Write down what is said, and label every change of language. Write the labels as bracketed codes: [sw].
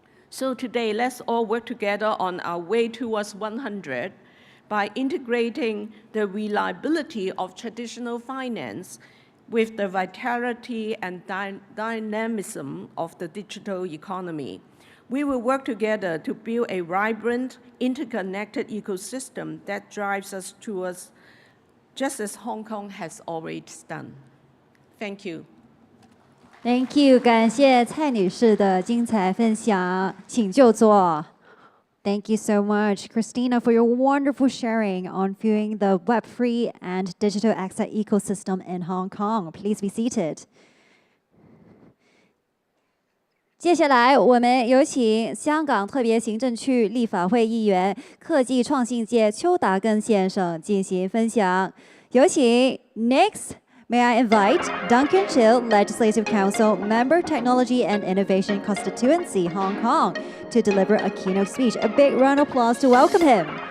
[en] So today, let's all work together on our way towards 100 by integrating the reliability of traditional finance with the vitality and dynamism of the digital economy. We will work together to build a vibrant, interconnected ecosystem that drives us towards just as Hong Kong has already done. Thank you. Thank you， [zh] 感谢蔡女士的精彩分享，请就坐。 [en] Thank you so much, Christina, for your wonderful sharing on viewing the Web3 and digital asset ecosystem in Hong Kong. Please be seated. [zh] 接下来，我们有请香港特别行政区立法会议员、科技创新界邱达根先生进行分享。有请 [en] Next.May I invite Duncan Chill, Legislative Council, Member Technology and Innovation Constituency, Hong Kong, to deliver a keynote speech. A big round of applause to welcome him.